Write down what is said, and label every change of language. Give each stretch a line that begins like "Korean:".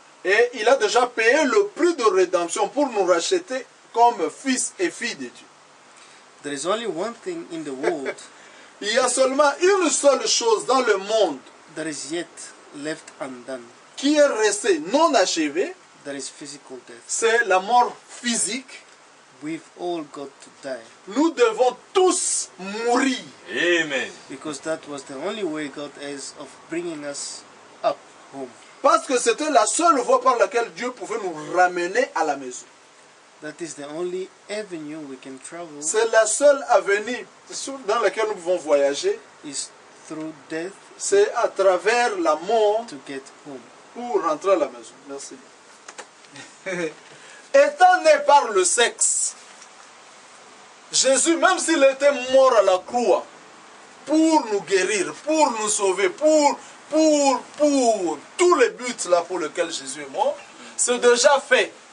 French: Et il a déjà payé le prix de rédemption pour nous racheter comme fils et filles de Dieu.
English: There is only one thing in the world
French: Il y a seulement une seule chose dans le monde
English: that is yet left undone.
French: qui est restée non achevée,
English: That is physical death.
French: c'est la mort physique.
English: We've all got to die,
French: Nous devons tous mourir.
English: Amen. because that was the only way God has of bringing us up home.
French: Parce que c'était la seule voie par laquelle Dieu pouvait nous ramener à la maison.
English: That is the only avenue we can travel,
French: C'est la seule avenue dans laquelle nous pouvons voyager.
English: is through death
French: C'est à travers la mort
English: to get home.
French: pour rentrer à la maison. Merci. Étant né par le sexe, Jésus, même s'il était mort à la croix, pour nous guérir, pour nous sauver, pour tous les buts là pour lesquels Jésus est mort, c'est déjà fait.